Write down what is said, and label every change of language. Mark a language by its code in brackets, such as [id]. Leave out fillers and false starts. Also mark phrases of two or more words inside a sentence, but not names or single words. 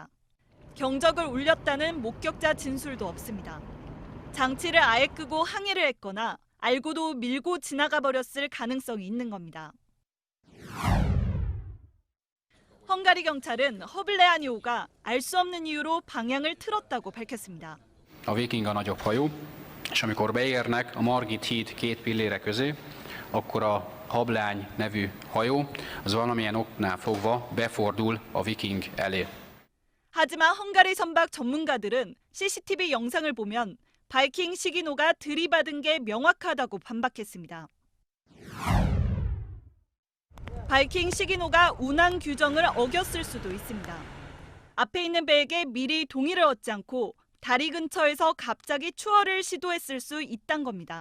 [ko] 경적을 울렸다는 목격자 진술도 없습니다. 장치를 아예 끄고 항해를 했거나 알고도 밀고 지나가 버렸을 가능성이 있는 겁니다. 헝가리 경찰은 허블레아니오가 알 수 없는 이유로 방향을 틀었다고 밝혔습니다. [hu] A Viking a nagyobb hajó, és amikor beérnek a Margit híd két pillére közé, akkor a Hableány nevű hajó az valamilyen oknál fogva befordul a Viking elé. [ko] 하지만 헝가리 선박 전문가들은 CCTV 영상을 보면 바이킹 시기노가 들이받은 게 명확하다고 반박했습니다. 바이킹 시기노가 운항 규정을 어겼을 수도 있습니다. 앞에 있는 배에게 미리 동의를 얻지 않고 다리 근처에서 갑자기 추월을 시도했을 수 있다는 겁니다.